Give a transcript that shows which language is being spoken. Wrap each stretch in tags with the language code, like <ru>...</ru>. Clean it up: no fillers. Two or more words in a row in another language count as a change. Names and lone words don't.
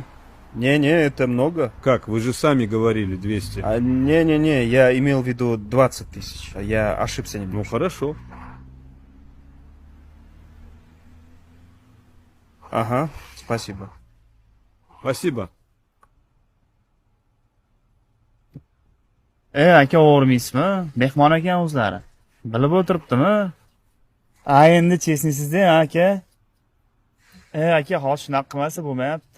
<ru>Не-не, это много. Как, вы же сами говорили 200. Не-не-не, я имел в виду 20 тысяч. Я ошибся Ну немного. хорошо. Ага, спасибо. Спасибо.</ru> <uz>Aka o'g'irmaysizmi? Mehmon ekan o'zlari. Bilib o'tiribdimi? Endi chesnisizda aka. Aka hozir shunaqa qilmasa bo'lmayapti.</uz>